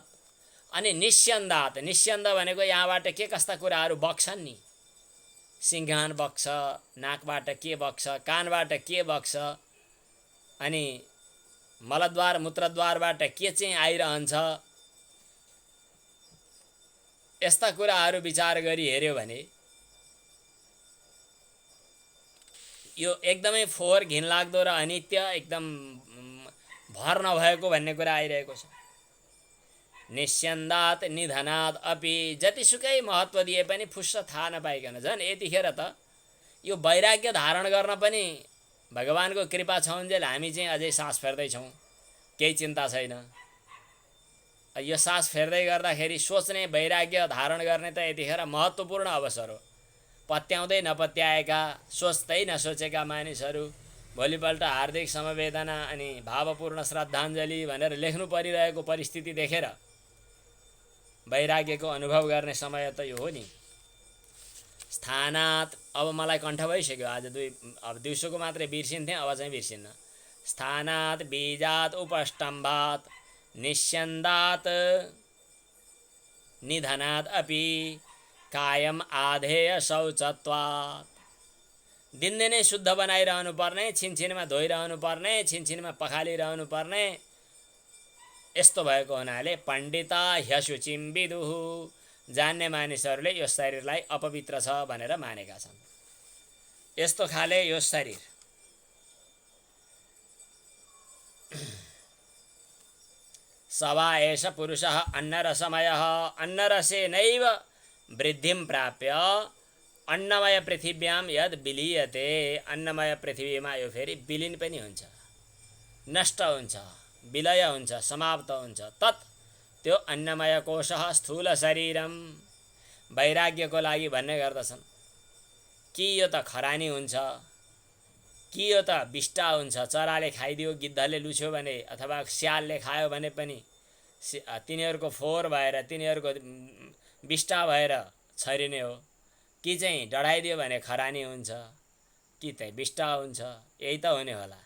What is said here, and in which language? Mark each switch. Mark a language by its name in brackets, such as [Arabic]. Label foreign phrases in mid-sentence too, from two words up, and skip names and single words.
[Nepali] अनि निस्यन्दात्, निस्यन्द भनेको यहाँबाट के कस्ता कुराहरू बग्छन् नि, सिङ्घान बग्छ, नाकबाट के बग्छ, कानबाट के बग्छ, अनि मलद्वार मूत्रद्वारबाट के चाहिँ आइरहन्छ, यस्ता कुराहरू विचार गरी हेर्यो भने यो एकदमै फोहोर, घिनलाग्दो र अनित्य, एकदम भर नभएको भन्ने कुरा आइरहेको छ। [Sanskrit] निस्यन्दात् निधनात् अपि, [Nepali] जतिसुकै महत्त्व दिए पनि फुस्स थाहा नपाइकन, झन् यतिखेर त यो वैराग्य धारण गर्न पनि भगवानको कृपा छ उन्जेल हामी चाहिँ अझै सास फेर्दैछौँ, केही चिन्ता छैन। यो सास फेर्दै गर्दाखेरि सोच्ने, वैराग्य धारण गर्ने त यतिखेर महत्त्वपूर्ण अवसर हो। पत्याउँदै नपत्याएका, सोच्दै नसोचेका मानिसहरू भोलिपल्ट हार्दिक समवेदना अनि भावपूर्ण श्रद्धाञ्जली भनेर लेख्नु परिरहेको परिस्थिति देखेर वैराग्यको अनुभव गर्ने समय त यो हो नि। स्थानात्, अब मलाई कण्ठ भइसक्यो, आज अब दिउँसोको मात्रै बिर्सिन्थेँ, अब चाहिँ बिर्सिन्न। [Sanskrit] स्थानात् बीजात् उपष्टम्भात् निस्यन्दात् निधनात् अपि कायम आधेय शौचत्वात्। [Nepali] दिनदिनै शुद्ध बनाइरहनु पर्ने, छिनछिनमा धोइरहनु पर्ने, छिनछिनमा पखालिरहनु पर्ने, यस्तो भएको हुनाले [Sanskrit] पण्डिता ह्यशुचिं विदुः, [Nepali] जान्ने मानिसहरूले यो शरीरलाई अपवित्र छ भनेर मानेका छन्। यस्तो खाले यो शरीर [Sanskrit] सवा एष पुरुषः अन्नरसमयः, अन्नरसेनैव वृद्धिं प्राप्य अन्नमय पृथिव्यां यद विलीयते, [Nepali] अन्नमय पृथ्वीमा यो फेरि विलीन पनि हुन्छ, नष्ट हुन्छ, विलय हुन्छ, समाप्त हुन्छ। [Sanskrit] तत्, त्यो अन्नमय कोशः स्थूल शरीरम। [Nepali] वैराग्यको लागि भन्ने गर्दछन् कि यो त खरानी हुन्छ, कि यो त बिष्टा हुन्छ, चराले खाइदियो, गिद्धले लुछ्यो भने अथवा स्यालले खायो भने पनि तिनीहरूको फोहोर भएर, तिनीहरूको बिष्टा भएर छरिने हो, कि चाहिँ डढाइदियो भने खरानी हुन्छ, कि चाहिँ बिष्टा हुन्छ, यही त हुने होला।